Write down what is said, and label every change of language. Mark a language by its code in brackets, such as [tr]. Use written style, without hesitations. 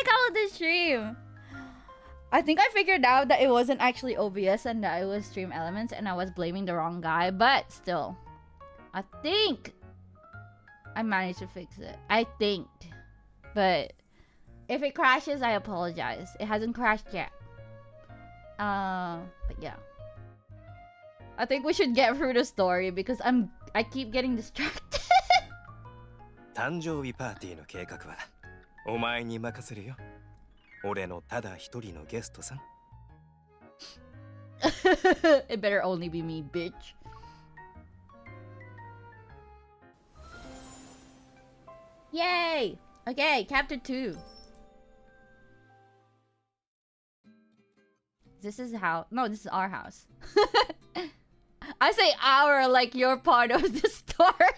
[en] The stream. I think I figured out that it wasn't actually OBS and that it was Stream Elements, and I was blaming the wrong guy, but still, I think I managed to fix it. I think. But if it crashes, I apologize. It hasn't crashed yet. But yeah. I think we should get through the story because I keep getting distracted. [ja] 誕生日パーティーの計画はお前に任せるよ。俺のただ一人のゲストさん。 [en] It better only be me, bitch. Yay! Okay, chapter 2. This is this is our house. I say our like you're part of the story.